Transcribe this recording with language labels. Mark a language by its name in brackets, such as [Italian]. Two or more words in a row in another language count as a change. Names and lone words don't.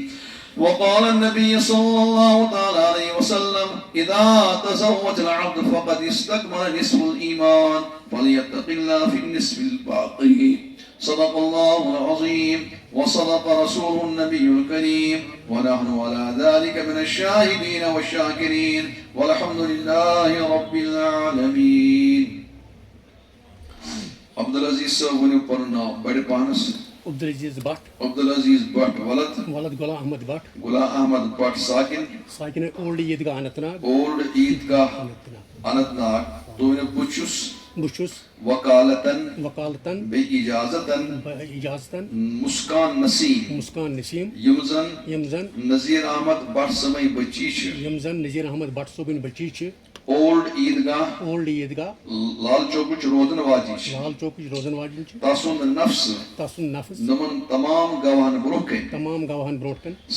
[Arabic] وقال النبي صلى الله تعالى عليه وسلم إذا تزوج العبد فقد استكمل نصف الإيمان فليتق الله في النصف الباقي. صدق الله العظيم وصدق رسوله النبي الكريم ونحن على ذلك من الشاهدين والشاكرين والحمد لله رب العالمين. [Kashmiri] عبدالعزیز صاحب ونیو پنن ناو بڑِ پانس عبدالعزیز بٹ عبدالعزیز بٹ ولد غلام احمد بٹ غلام احمد بٹ ساکن اولڈ عیدگاہ اننت ناگ عیدگاہ اننت ناگ. تو بہ چھُس وکالتن بیٚیہِ اجازتن مسکان نسیم یم زن نذیر احمد بٹ صٲبٕنۍ بچی چھِ اولڈ عیدگاہ لال چوکٕچ روزن واجن چھِ تسُنٛد نفس نمن تمام گواہن برونٛہہ کَنۍ